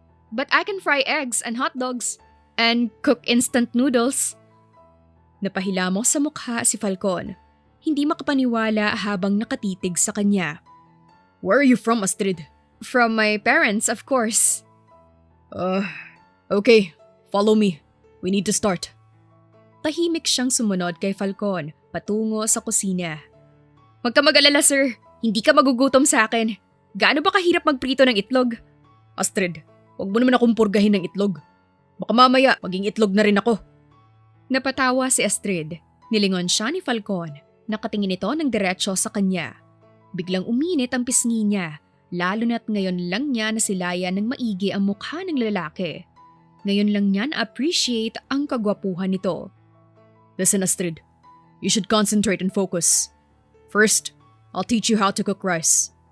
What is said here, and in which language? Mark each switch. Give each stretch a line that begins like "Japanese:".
English: But I can fry eggs and hot dogs and cook instant noodles.
Filipino: Napahilamos sa mukha si Falcon. Hindi makapaniwala habang nakatitig sa kanya.
English: Where are you from, Astrid? From my parents, of course. Okay. Follow me. We need to start.
Filipino: Tahimik siyang sumunod kay Falcon patungo sa kusina. Huwag ka mag-alala, sir. Hindi ka magugutom sa akin. Gaano ba kahirap magprito ng itlog? Astrid, huwag mo naman akong purgahin ng itlog. Baka mamaya maging itlog na rin ako. Napatawa si Astrid. Nilingon siya ni Falcon. Nakatingin ito ng diretsyo sa kanya. Biglang uminit ang pisngi niya, lalo na't ngayon lang niya nasilayan ng maigi ang mukha ng lalaki. Ngayon lang niya na-appreciate ang kagwapuhan nito.
English: Listen, Astrid. You should concentrate and focus. First, I'll teach you how to cook rice.